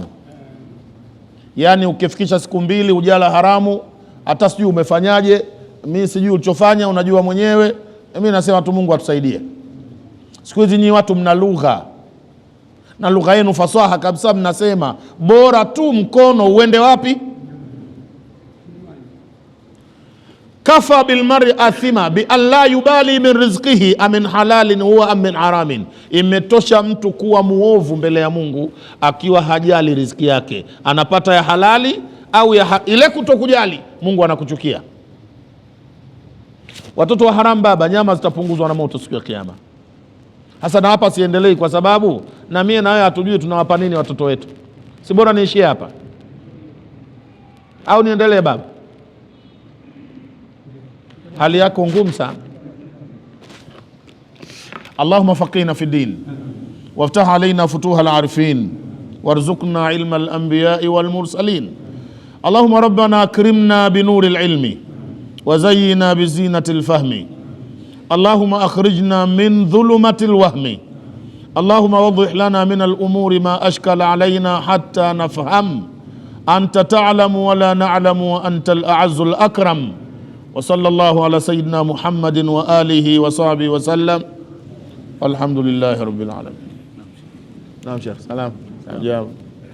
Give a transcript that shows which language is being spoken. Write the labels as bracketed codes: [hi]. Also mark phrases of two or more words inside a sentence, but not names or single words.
[sw] Yani ukifikisha siku 2 ujala haramu, hata sijui umefanyaje, mimi sijui ulichofanya, unajua mwenyewe. Mimi nasema tu Mungu atusaidie. Siku hizi nyinyi watu mna lugha, na lugha yenu fasaha kabisa, mnasema bora tu mkono uende wapi? [ar] كفى بالمرء إثما بألا يبالي من رزقه أمن حلال هو أم من حرام, [sw] imetosha mtu kuwa muovu mbele ya Mungu akiwa hajali riziki yake, anapata ya halali au ile kutokujali, Mungu anakuchukia. Watoto wa haram baba, nyama zitapunguzwa na moto siku ya kiyama. Hasa na hapa siendelei, kwa sababu na mie na wewe hatujui tunawapa nini watoto wetu. Si bora niishie hapa au niendelee baba? Hali yako ngumu sana. [ar] اللهم فقهنا في الدين وافتح علينا فتوح العارفين وارزقنا علم الأنبياء والمرسلين. اللهم ربنا أكرمنا بنور العلم وزينا بزينة الفهم. اللهم أخرجنا من ظلمات الوهم. اللهم وضح لنا من الأمور ما أشكل علينا حتى نفهم أنت تعلم ولا نعلم وأنت الأعز الأكرم. وصلى الله على سيدنا محمد وآله وصحبه وسلم والحمد لله رب العالمين. نعم شيخ. سلام.